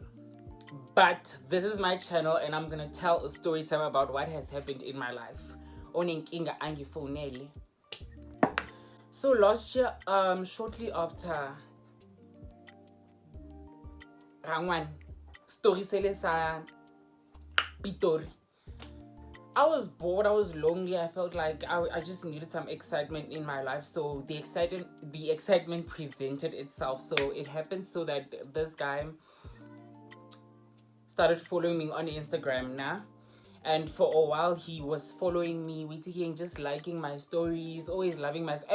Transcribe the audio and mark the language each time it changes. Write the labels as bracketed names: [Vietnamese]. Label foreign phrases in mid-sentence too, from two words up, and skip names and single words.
[English] But this is my channel, and I'm going to tell a story time about what has happened in my life. So last year, shortly after Rangwan, story [Southern Sotho] sele sa Pitori, [English] I was bored, I was lonely, I felt like I just needed some excitement in my life. So the excitement presented itself. So it happened so that this guy started following me on Instagram now. And for a while he was following me, waiting, just liking my stories, always loving my stories.